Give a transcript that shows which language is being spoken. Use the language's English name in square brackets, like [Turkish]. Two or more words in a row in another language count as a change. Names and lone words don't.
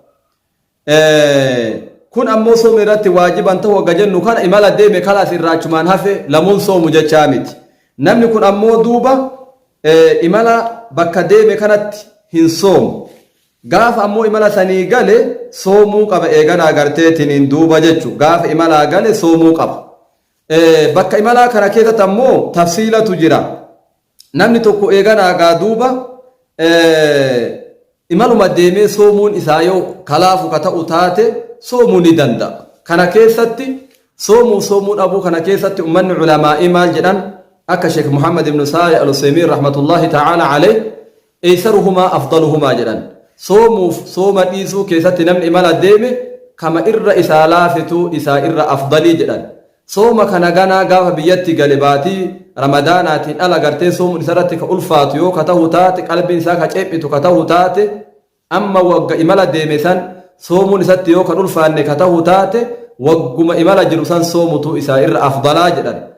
[Oromo] kun ammoo soomni irratti waajiban ta'u wagga jennu kana imala deeme kalaas irraachumaan hafe lamuun soomu jechaa miti namni kun ammoo duuba imala bakka deeme kanatti hin soomu gaafa ammoo imala sanii gale soomuu qaba eeganaa garteetiniin duuba jechu gaafa imalaa gale soomuu qaba bakka imalaa kana keessatti ammoo tafsiilatu jira namni tokko eeganaa gaa duuba imaluma deemee soomuun isaa yoo kalaafu ka ta'u taate soomuu ni danda'a kana keessatti soomuu dhabuu kana keessatti ummanni ulamaa'ii maal jedhan akka sheek muhammad ibn saalih al-usaymiin [Arabic] رحمة الله تعالى عليه أيسرهما أفضلهما [Oromo] jedhan soomuuf sooma dhiisuu keessatti namni imala deeme kama irra isaa laafitu isaa irra afdalii jedhan sooma kana ganaa gaafa biyyatti gale baatii ramadaanaatiin ala gartee soomuun isarratti ka ulfaatu yoo ka ta'u taate qalbiin isaa ka ceephitu ka ta'u taate amma wagga imala deeme san soomuun isatti yoo kan ulfaanne ka ta'u taate wagguma imala jiru san soomutu isaa irra afdalaa jedhan